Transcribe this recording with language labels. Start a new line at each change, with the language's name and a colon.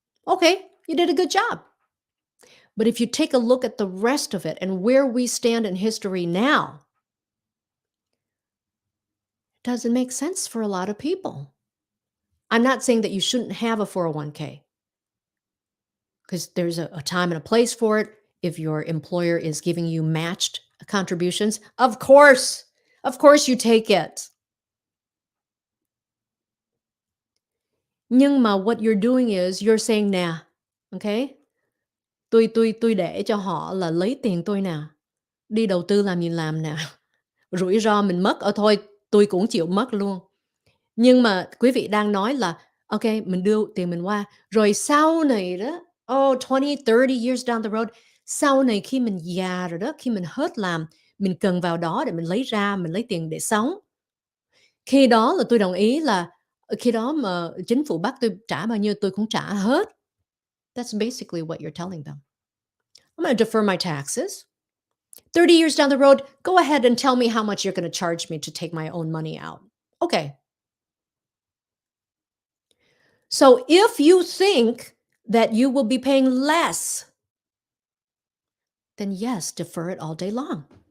English: Okay, you did a good job. But if you take a look at the rest of it and where we stand in history now, it doesn't make sense for a lot of people. I'm not saying that you shouldn't have a 401k because there's a time and a place for it. If your employer is giving you matched contributions, of course you take it.
Vietnamese: Nhưng mà
English: what you're doing is you're saying
Vietnamese: nè, okay, tôi để cho họ là lấy tiền tôi nè, đi đầu tư làm gì làm nè, rủi ro mình mất, thôi tôi cũng chịu mất luôn. Nhưng mà quý vị đang nói là, okay, mình đưa tiền mình qua, rồi sau này đó, 20,
English: 30 years down the road,
Vietnamese: sau này khi mình già rồi đó, khi mình hết làm, mình cần vào đó để mình lấy ra, mình lấy tiền để sống. Khi đó là tôi đồng ý là khi đó mà chính phủ bắt tôi trả bao nhiêu tôi cũng trả hết.
English: That's basically what you're telling them. I'm gonna defer my taxes. 30 years down the road, go ahead and tell me how much you're gonna charge me to take my own money out. Okay. So if you think that you will be paying less, then yes, defer it all day long.